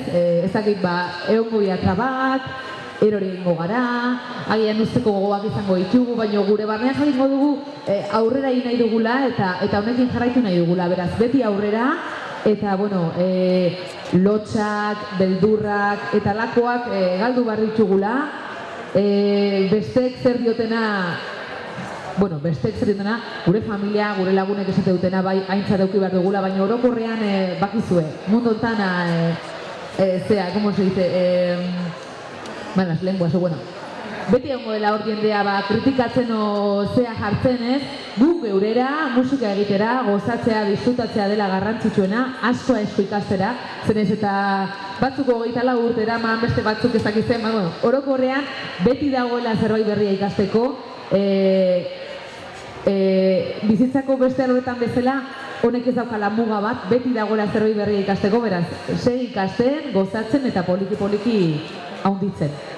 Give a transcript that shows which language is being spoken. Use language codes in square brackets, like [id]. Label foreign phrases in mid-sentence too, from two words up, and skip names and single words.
[eu] Ezakit egongo trabak, erori egingo gara, agian usteko gogoak izango ditugu, baina gure barnean jarriko dugu aurrera egin nahi dugula eta honekin jarraitu nahi dugula, beraz, beti aurrera, eta, lotxak, beldurrak eta lakoak galdu behar ditugula, besteek zer diotena, gure familia, gure lagunek esate dutena, bai, aintzat eduki behar dugula, baina orokorrean bakizue, mundu ontan, [es] ¿cómo se dice? Malas lenguas, [eu] beti egongo dela hor jendea kritikatzen zea jartzen, ez? Guk geurera, musika egitera, gozatzea, disfrutatzea dela garrantzitsuena, asko ikastera, zenez eta batzuk 24 urtera, beste batzuk ezakitzen, orokorrean beti dagoela zerbait berria ikasteko, bizitzako beste horretan bezala, honek ez daukala muga bat, beti dagoela zerbait berria ikasteko, beraz, segi ikasten, gozatzen eta poliki haunditzen.